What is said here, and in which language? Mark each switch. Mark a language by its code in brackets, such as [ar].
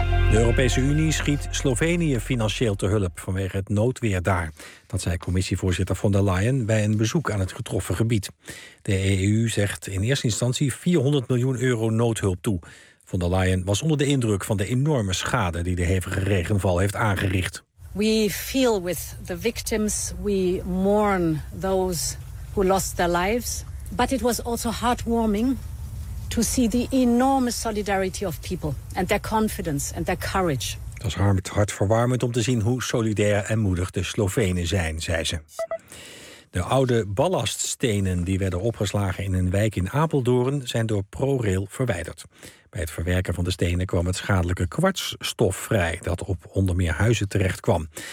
[nl] De Europese Unie schiet Slovenië financieel te hulp vanwege het noodweer daar. Dat zei commissievoorzitter von der Leyen bij een bezoek aan het getroffen gebied. De EU zegt in eerste instantie €400 miljoen noodhulp toe. Von der Leyen was onder de indruk van de enorme schade die de hevige regenval heeft aangericht. [en] We feel with the victims, we mourn those who lost their lives. But it was also heartwarming to see the enormous solidarity of people and their confidence and their courage. [nl] Het was hartverwarmend om te zien hoe solidair en moedig de Slovenen zijn, zei ze. De oude ballaststenen die werden opgeslagen in een wijk in Apeldoorn zijn door ProRail verwijderd. Bij het verwerken van de stenen kwam het schadelijke kwartsstof vrij dat op onder meer huizen terechtkwam.